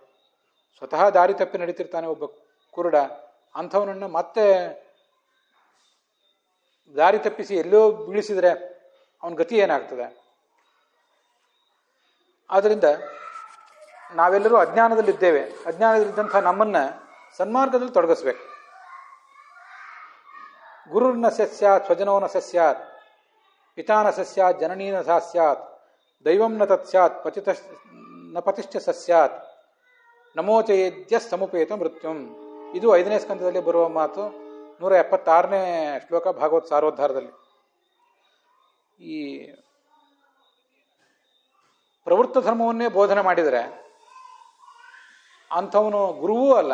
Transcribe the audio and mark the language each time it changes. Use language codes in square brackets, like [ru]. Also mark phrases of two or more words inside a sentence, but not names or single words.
[kn] ಸ್ವತಃ ದಾರಿ ತಪ್ಪಿ ನಡೀತಿರ್ತಾನೆ ಒಬ್ಬ ಕುರುಡ, ಅಂಥವನನ್ನು ಮತ್ತೆ ದಾರಿ ತಪ್ಪಿಸಿ ಎಲ್ಲೋ ಬೀಳಿಸಿದರೆ ಅವನ ಗತಿ ಏನಾಗ್ತದೆ? ಆದ್ದರಿಂದ ನಾವೆಲ್ಲರೂ ಅಜ್ಞಾನದಲ್ಲಿದ್ದೇವೆ. ಅಜ್ಞಾನದಲ್ಲಿದ್ದಂಥ ನಮ್ಮನ್ನು ಸನ್ಮಾರ್ಗದಲ್ಲಿ ತೊಡಗಿಸ್ಬೇಕು. [sa] ಗುರುರ್ನ ಸ್ಯಾತ್ ಸ್ವಜನೋ ನ ಸ್ಯಾತ್ ಪಿತಾನ ಸ್ಯಾತ್ ಜನನೀನ ಸ್ಯಾತ್ ದೈವಂ ನ ತತ್ ಸ್ಯಾತ್ ಪತಿಶ್ಚ ಸ್ಯಾತ್ ನಮೋಚಯೇದ್ಯ ಸಮುಪೇತ ಮೃತ್ಯುಂ. [kn] ಇದು 5ನೇ ಸ್ಕಂದದಲ್ಲಿ ಬರುವ ಮಾತು. 176ನೇ ಶ್ಲೋಕ ಭಾಗವತ ಸಾರೋದ್ಧಾರದಲ್ಲಿ. ಈ ಪ್ರವೃತ್ತ ಧರ್ಮವನ್ನೇ ಬೋಧನೆ ಮಾಡಿದರೆ ಅಂಥವನು ಗುರುವೂ ಅಲ್ಲ.